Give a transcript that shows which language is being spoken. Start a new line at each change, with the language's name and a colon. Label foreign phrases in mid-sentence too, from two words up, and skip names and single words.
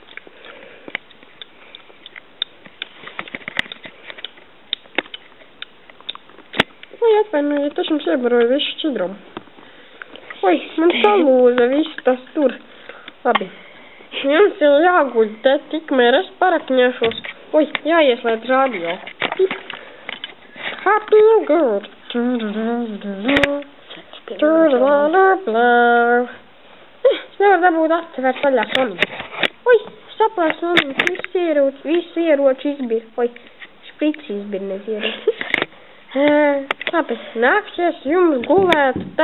Latvian: Vai atvainojiet, es jums iebaroju visu šķidrumu. Oi, man salūza viss tas tur. Labi. Jums ir jāguļ te, tikmēr es parakņēšos. Oi, jāieslēdz radio.
English: Happy and good.
Latvian: Es nevaru dabūt atsevērt vaļā Soniku. Oi, saplēs Soniku, visu ieroči izbir. Oi, šprici izbir, nes ieroči. Labi, nāksies jums gulēt te.